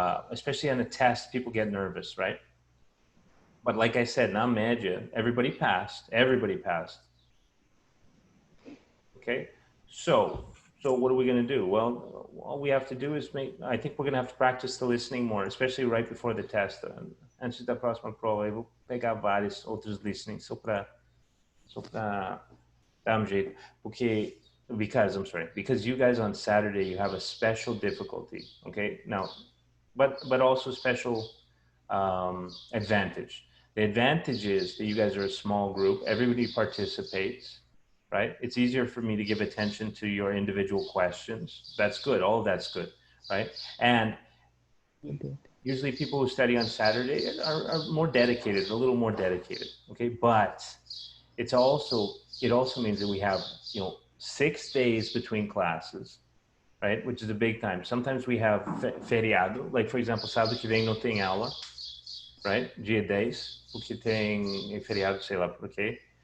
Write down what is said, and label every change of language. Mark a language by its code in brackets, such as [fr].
[en] Especially on a test, people get nervous, right? But like I said, [pt] na média, [en] everybody passed. Okay, so what are we going to do? Well, all we have to do is I think we're going to have to practice the listening more, especially right before the test. [pt] Antes da próxima prova, eu vou pegar vários outros listening só para dar jeito. [en] Because you guys on Saturday, you have a special difficulty, okay? Now, but also special advantage. The advantage is that you guys are a small group. Everybody participates, right? It's easier for me to give attention to your individual questions. That's good. All of that's good, right? And usually people who study on Saturday are more dedicated, a little more dedicated, okay? But it also means that we have, 6 days between classes, right? Which is a big time. Sometimes we have feriado, like for example, [pt] sábado que vem não tem aula, [en] right? [pt] Dia 10, porque tem feriado, sei lá por quê.